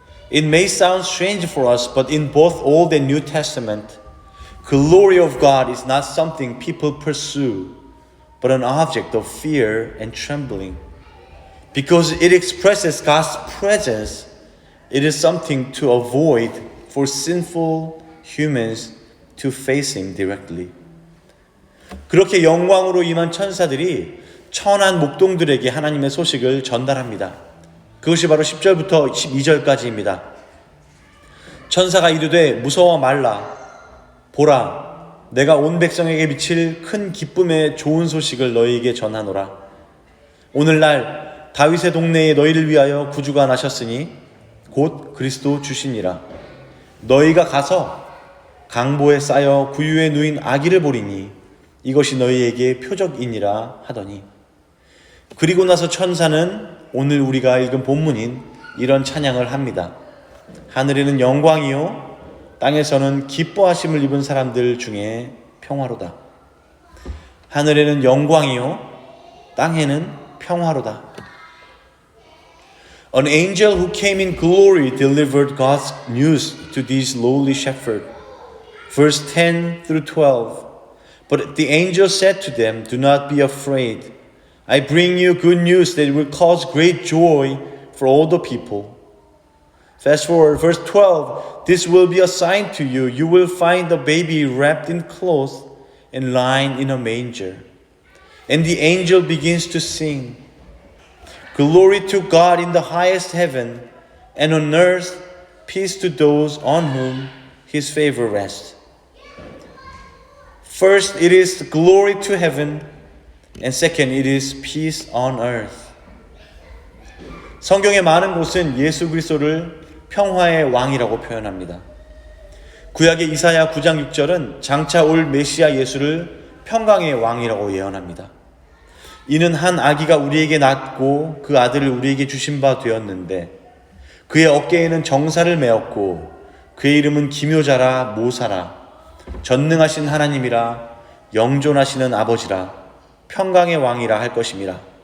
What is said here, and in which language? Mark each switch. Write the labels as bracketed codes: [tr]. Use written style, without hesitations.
[en] It may sound strange for us, but in both Old and New Testament, glory of God is not something people pursue, but an object of fear and trembling. Because it expresses God's presence, it is something to avoid for sinful humans to face Him directly. [ko] 그렇게 영광으로 임한 천사들이 천한 목동들에게 하나님의 소식을 전달합니다. 그것이 바로 10절부터 12절까지입니다. 천사가 이르되 무서워 말라. 보라, 내가 온 백성에게 미칠 큰 기쁨의 좋은 소식을 너희에게 전하노라. 오늘날 다윗의 동네에 너희를 위하여 구주가 나셨으니 곧 그리스도 주시니라. 너희가 가서 강보에 쌓여 구유에 누인 아기를 보리니 이것이 너희에게 표적이니라 하더니, 그리고 나서 천사는 오늘 우리가 읽은 본문인 이런 찬양을 합니다. 하늘에는 영광이요 땅에서는 기뻐하심을 입은 사람들 중에 평화로다. 하늘에는 영광이요 땅에는 평화로다. [en] An angel who came in glory delivered God's news to these lowly shepherds. Verse 10 through 12. But the angel said to them, do not be afraid. I bring you good news that will cause great joy for all the people. Fast forward, verse 12. This will be a sign to you. You will find the baby wrapped in cloths and lying in a manger. And the angel begins to sing, Glory to God in the highest heaven, and on earth peace to those on whom his favor rests. First, it is glory to heaven, and second, it is peace on earth. [ko] 성경의 많은 곳은 예수 그리스도를 평화의 왕이라고 표현합니다. 구약의 이사야 9장 6절은 장차 올 메시아 예수를 평강의 왕이라고 예언합니다. 이는 한 아기가 우리에게 낳고 그 아들을 우리에게 주신 바 되었는데 그의 어깨에는 정사를 메었고 그의 이름은 기묘자라 모사라 전능하신 하나님이라 영존하시는 아버지라 평강의 왕이라 할 것임이라.